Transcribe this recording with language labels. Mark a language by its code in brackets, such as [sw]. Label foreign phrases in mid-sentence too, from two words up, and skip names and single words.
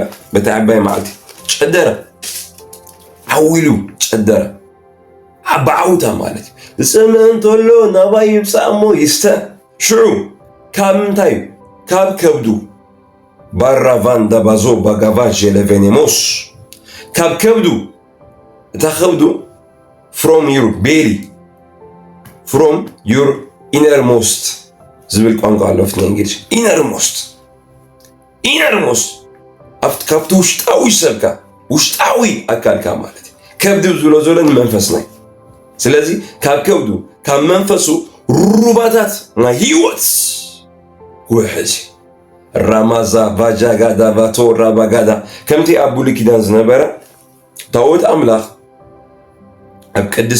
[ti] በቲ ዓባይ መዓልቲ ጨደረ ዓዊሉ ጨደረ ዓባዓውታ ማለት እዩ ዝፅምእ እንተሎ ናባይ ይምፃእ እሞ ይስተ ሽዑ ካብ ምንታይ ካብ ከብዱ ባራቫን ዳባዞ ባጋቫ ጀለቬኔሞስ ካብ ከብዱ እታ ከብዱ [en] from your belly from your innermost [ti] ዝብል ቋንቋ ኣሎ ፍትነ እንግሊዝ innermost ካብቲ ውሽጣዊ ሰብካ ውሽጣዊ ኣካልካ ማለት እዩ ከብዲ ዝብሎ ዘሎ ንመንፈስና ስለዚ ካብ ከብዱ ካብ መንፈሱ ሩባታት ናይ ህይወት ውሕዝ ራማዛ ቫጃጋዳ ቫቶ ራባጋዳ ከምቲ ኣብ ብሉይ ኪዳን ዝነበረ ታቦት ኣምላኽ ኣብ ቅድስ